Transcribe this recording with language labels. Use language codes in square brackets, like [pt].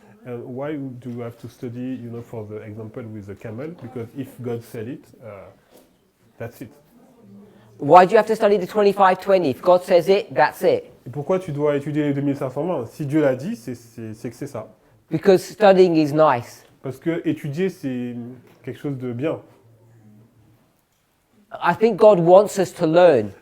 [en] And why do you have to study, for the example with the camel? Because if God said it, that's it. Why do you have to study the 25-20? If God says it, that's it. [fr] Et pourquoi tu dois étudier les 2520? Si Dieu l'a dit, c'est que c'est ça. [en] Because studying is nice. [fr] Parce que étudier, c'est quelque chose de bien. [en] I think God wants us to learn.